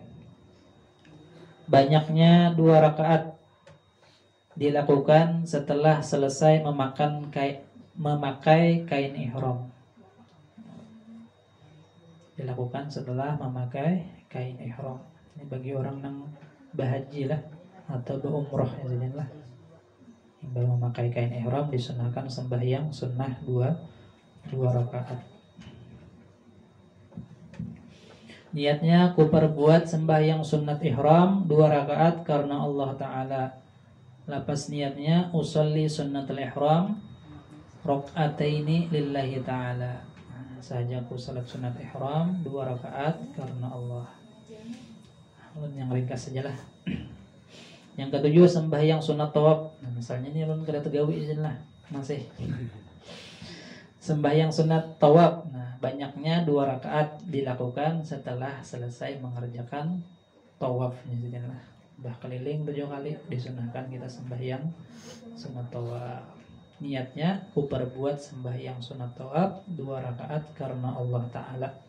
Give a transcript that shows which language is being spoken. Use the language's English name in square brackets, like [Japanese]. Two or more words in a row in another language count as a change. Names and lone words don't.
[Indonesian] Banyaknya 2 rakaat dilakukan setelah selesai memakai kain ihram. Dilakukan setelah memakai kain ihram. Ini bagi orang yang berhaji lah atau berumrah ya lah. Yang baru memakai kain ihram disunahkan sembahyang sunnah 2 rakaat. Niatnya aku perbuat sembahyang sunnat ihram 2 rakaat karena Allah Ta'ala. Lapas niatnya [Arabic] أصلي سنة الإحرام ركعتين لله تعالى. [Indonesian] Saja aku salat sunat ihram 2 rakaat karena Allah. Yang ringkas sajalah. Yang ketujuh, sembahyang sunat tawaf. [Banjar] Nah, misalnya ini ulun kada tegawi izin lah masih. [Indonesian] Sembahyang sunat tawaf. Nah, banyaknya 2 rakaat dilakukan setelah selesai mengerjakan tawaf izin lah. Dah keliling 7 kali disunahkan kita sembahyang sunat tawaf. Niatnya ku perbuat sembahyang sunat tawaf 2 rakaat karena Allah Ta'ala.